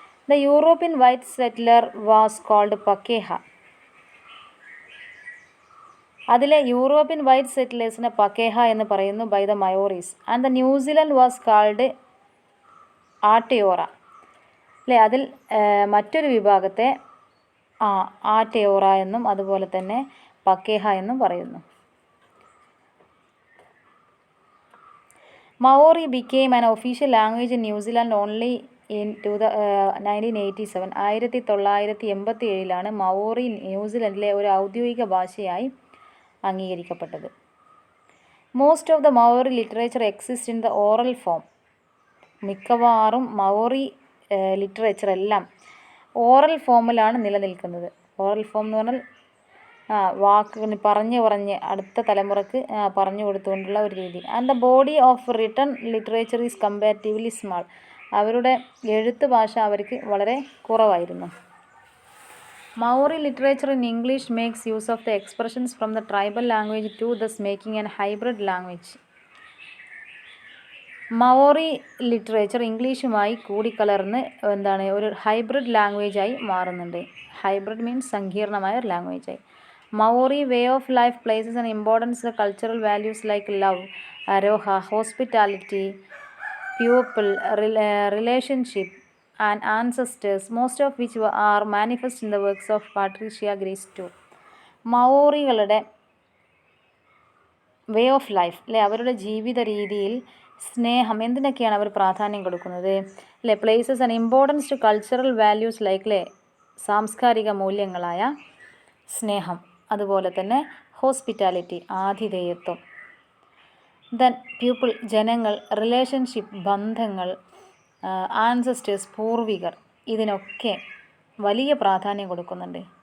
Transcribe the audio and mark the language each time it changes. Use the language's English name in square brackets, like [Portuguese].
[English] The European white settler was called Pakeha. [Malayalam] അതിലെ European white സെറ്റിലേഴ്സിനെ പക്കേഹ എന്ന് പറയുന്നു [English] By the Maoris. And the New Zealand was called Aotearoa. [Malayalam] അല്ലേ, അതിൽ മറ്റൊരു വിഭാഗത്തെ ആട്ടയോറ എന്നും അതുപോലെ തന്നെ പക്കേഹ എന്നും പറയുന്നു. [English] Maori became an official language in New Zealand only in 1987. [Malayalam] 1987 മവോറി ന്യൂസിലൻഡിലെ ഒരു ഔദ്യോഗിക ഭാഷയായി അംഗീകരിക്കപ്പെട്ടത്. [English] Most of the Maori literature exist in the oral form. [Malayalam] മിക്കവാറും മവോറി ലിറ്ററേച്ചർ എല്ലാം ഓറൽ ഫോമിലാണ് നിലനിൽക്കുന്നത്. ഓറൽ ഫോം എന്ന് പറഞ്ഞാൽ വാക്കുകൾ പറഞ്ഞ് അടുത്ത തലമുറക്ക് പറഞ്ഞു കൊടുത്തുകൊണ്ടുള്ള ഒരു രീതി. [English] And the body of written literature is comparatively small. [Malayalam] അവരുടെ എഴുത്ത് ഭാഷ അവർക്ക് വളരെ കുറവായിരുന്നു. [English] Maori literature in English makes use of the expressions from the tribal language to thus making an hybrid language. [Malayalam] മവോറി literature ഇംഗ്ലീഷുമായി കൂടിക്കലർന്ന് ഒരു ഹൈബ്രിഡ് ലാംഗ്വേജായി മാറുന്നുണ്ട്. ഹൈബ്രിഡ് മീൻസ് സങ്കീർണമായ ഒരു ലാംഗ്വേജായി. [English] Maori way of life places an importance cultural values like love, aroha, hospitality, pupil, relationship, and ancestors, most of which are manifest in the works of Patricia Grace too. [Malayalam] മവോറികളുടെ way of life അല്ലെ, അവരുടെ ജീവിത രീതിയിൽ സ്നേഹം എന്തിനൊക്കെയാണ് അവർ പ്രാധാന്യം കൊടുക്കുന്നത് അല്ലെ. [English] places and importance to cultural values like [Malayalam] അല്ലെ, സാംസ്കാരിക മൂല്യങ്ങളായ സ്നേഹം, അതുപോലെ തന്നെ ഹോസ്പിറ്റാലിറ്റി, ആതിഥേയത്വം, ദെൻ പീപ്പിൾ ജനങ്ങൾ, റിലേഷൻഷിപ്പ് ബന്ധങ്ങൾ, ആൻസസ്റ്റേഴ്സ് പൂർവികർ, ഇതിനൊക്കെ വലിയ പ്രാധാന്യം കൊടുക്കുന്നുണ്ട്.